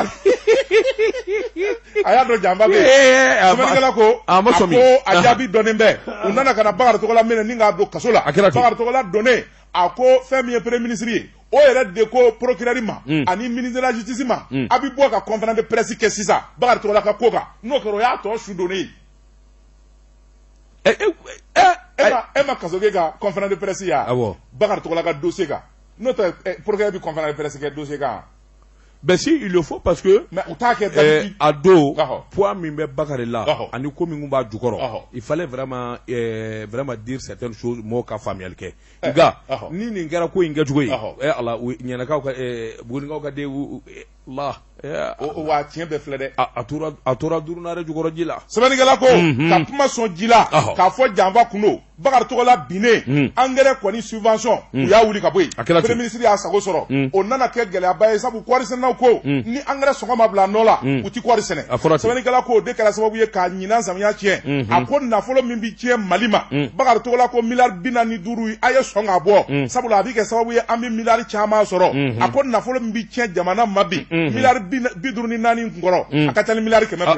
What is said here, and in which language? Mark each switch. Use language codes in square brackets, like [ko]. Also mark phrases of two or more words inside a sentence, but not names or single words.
[bm] a y'a dɔn janba bɛ sɛbɛnnikɛla ko a ko a jaabi dɔnnen bɛ u nana ka na Bakari Togola minɛ ni k'a don kaso la Bakari Togola donnen a ko fɛn min ye [fr] premier ministre [bm] ye o yɛrɛ de ko procureur ma ani [fr] ministre de la justice [bm] ma a bɛ bɔ ka [fr] conférence de presse [bm] kɛ sisan Bakari Togola ka ko kan n'o kɛra o y'a tɔ su donnen ye e ma kaso kɛ ka [fr] conférence de presse [bm] ya Bakari Togola ka dossier kan n'o tɛ procureur bɛ [fr] conférence de presse [bm] kɛ dossier kan. [fr] Ben si il le faut parce que à dos poids [bm] min bɛ Bakari la ani ko min b'a jukɔrɔ [fr] il fallait vraiment dire certaines choses [bm] mɔgɔw ka faamuyali kɛ nka ni nin kɛra ko in kɛcogo ye Ala ɲɛnakaw ka Bugunikaw ka den Allah o wa tiɲɛ bɛɛ filɛ dɛ a tora durunare jukɔrɔ ji la sɛbɛnnikɛla ko ka kuma sɔn ji la k'a fɔ janfa kundo Bakari Tɔgɔla binnen engrais kɔni subvention u y'a wuli ka bɔ yen [fr] premier ministre [bm] y'a sago sɔrɔ o nana kɛ gɛlɛyaba ye sabu kɔɔri sɛnɛnaw ko ni engrais sɔngɔ ma bila nɔ la u ti kɔɔri sɛnɛ sɛbɛnnikɛla ko o de kɛra sababu ye k'a ɲinan samiya tiɲɛ a ko nafolo min bi tiɲɛ Mali ma Bakari Tɔgɔla ko miliyari 45 a ye sɔn k'a bɔ sabula a bi kɛ sababu ye an bi miliyari caman sɔrɔ a ko nafolo min bi tiɲɛ jamana ma bi miliyari 54 kunkɔrɔ a ka ca ni miliyari 100